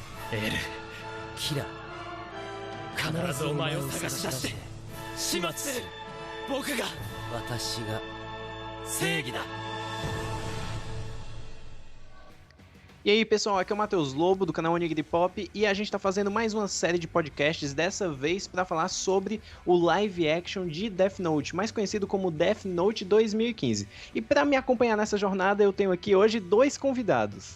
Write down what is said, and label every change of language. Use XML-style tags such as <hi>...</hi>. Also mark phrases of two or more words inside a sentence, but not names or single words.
<ja>エル、キラ、必ずお前を探し出して始末する。僕が、私が正義だ。</ja> <pt>E aí pessoal, aqui é o Matheus Lobo do canal Onigiri Pop e a gente está fazendo mais uma série de podcasts, dessa vez para falar sobre o live action de Death Note, mais conhecido como Death Note 2015. E para me acompanhar nessa jornada eu tenho aqui hoje dois convidados.</pt>